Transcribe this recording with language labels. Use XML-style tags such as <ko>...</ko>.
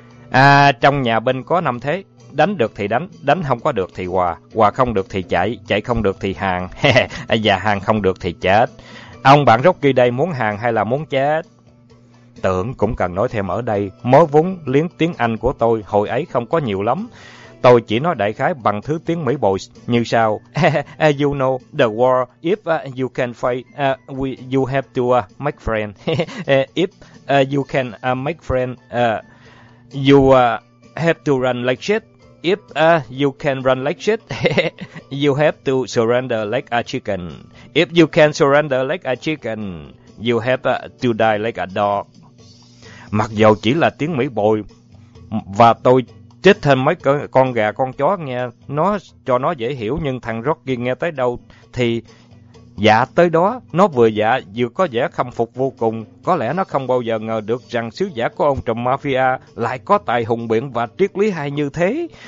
<vi>À, trong nhà bên có năm thế, đánh được thì đánh, đánh không có được thì hòa, hòa không được thì chạy, chạy không được thì hàng, và hàng không được thì chết. Ông bạn Rocky đây muốn hàng hay là muốn chết? Tưởng cũng cần nói thêm ở đây, mớ vốn liếng tiếng Anh của tôi hồi ấy không có nhiều lắm. Tôi chỉ nói đại khái bằng thứ tiếng Mỹ bồi như sau.</vi> <en>You know, the war, if you can fight, you have to make friends. If you can make friends, you have to run like shit. If you can run like shit, you have to surrender like a chicken. If you can surrender like a chicken, you have to die like a dog.</en> <vi>Mặc dù chỉ là tiếng Mỹ bồi và tôi chết thêm mấy con gà con chó nghe nó cho nó dễ hiểu, nhưng thằng Rocky nghe tới đâu thì dạ tới đó. Nó vừa dạ vừa có vẻ khâm phục vô cùng. Có lẽ nó không bao giờ ngờ được rằng sứ giả của ông trùm mafia lại có tài hùng biện và triết lý hay như thế.</vi>